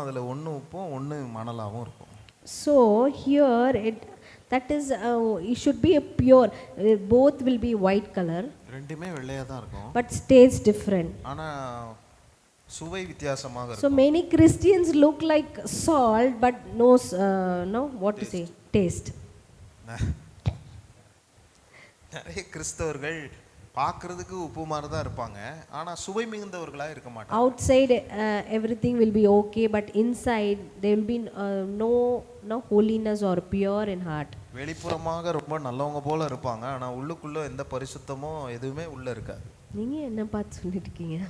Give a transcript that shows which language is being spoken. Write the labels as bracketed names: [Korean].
[Tamil] அதுல ஒன்னு உப்பும் ஒன்னு மணலாவும் இருக்கும். [English] So here that is it should be a pure, both will be white color, [Tamil] ரெண்டுமே வெள்ளையா தான் இருக்கும், [English] but tastes different. [Tamil] ஆனா சுவை வித்தியாசமாக இருக்கும். [English] So many Christians look like salt but no what to say taste. [Tamil] நிறைய கிறிஸ்தவர்கள் பார்க்கிறதுக்கு உப்பு மாதிரி தான் இருப்பாங்க, ஆனா சுவை மிகுந்தவர்களா இருக்க மாட்டாங்க. [English] Outside everything will be okay, but inside there will be no holiness or pure in heart. [Tamil] வெளிப்புறமாக ரொம்ப நல்லவங்க போல இருப்பாங்க, ஆனா உள்ளுக்குள்ள எந்த பரிசுத்தமோ எதுவுமே உள்ள இருக்காது. நீங்க என்ன பார்த்து சொல்லிட்டு இருக்கீங்க?